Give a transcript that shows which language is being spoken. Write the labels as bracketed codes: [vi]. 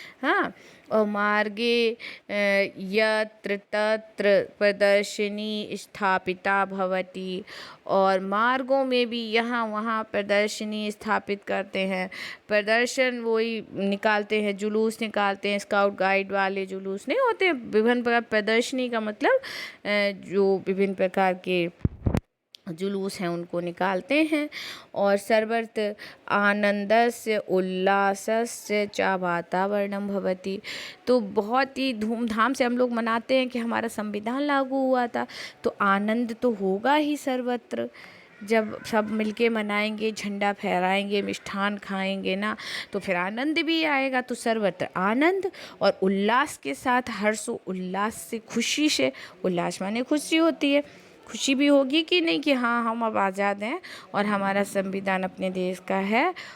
[hi] हाँ, और [sa] मार्गे यत्र तत्र प्रदर्शनी स्थापिता भवति, [hi] और मार्गों में भी यहाँ वहाँ प्रदर्शनी स्थापित करते हैं। प्रदर्शन वही निकालते हैं, जुलूस निकालते हैं, स्काउट गाइड वाले जुलूस नहीं होते, विभिन्न प्रकार। प्रदर्शनी का मतलब जो विभिन्न प्रकार के जुलूस हैं उनको निकालते हैं। [sa] और सर्वत्र आनंदस्य उल्लासस्य च वातावरणं भवति। [hi] तो बहुत ही धूमधाम से हम लोग मनाते हैं कि हमारा संविधान लागू हुआ था, तो आनंद तो होगा ही सर्वत्र। जब सब मिलके मनाएंगे, झंडा फहराएंगे, मिष्ठान खाएंगे ना, तो फिर आनंद भी आएगा। तो सर्वत्र आनंद और उल्लास के साथ, हर्ष उल्लास से, खुशी से, उल्लास माने खुशी होती है, खुशी भी होगी कि नहीं कि हाँ हम अब आज़ाद हैं और हमारा संविधान अपने देश का है।